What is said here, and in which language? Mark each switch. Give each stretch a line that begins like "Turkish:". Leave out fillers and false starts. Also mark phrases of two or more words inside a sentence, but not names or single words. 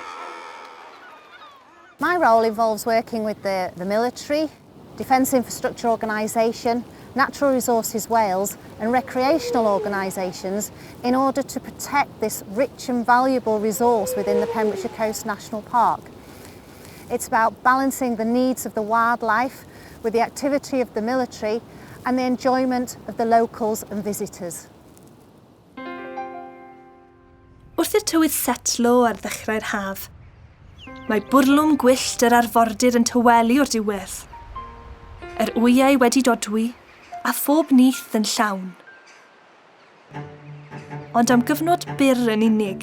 English: My role involves working with the military, Defence Infrastructure Organisation, Natural Resources Wales and recreational organisations in order to protect this rich and valuable resource within the Pembrokeshire Coast National Park. It's about balancing the needs of the wildlife with the activity of the military and the enjoyment of the locals and visitors.
Welsh: Wrth i'r tywydd setlo ar ddechrau'r haf, mae bwrlwm gwyllt yr arfordir yn tywelu o'r diwedd. Yr wyau wedi dodwy, a phob nyth yn llawn. Ond am gyfnod byr yn unig.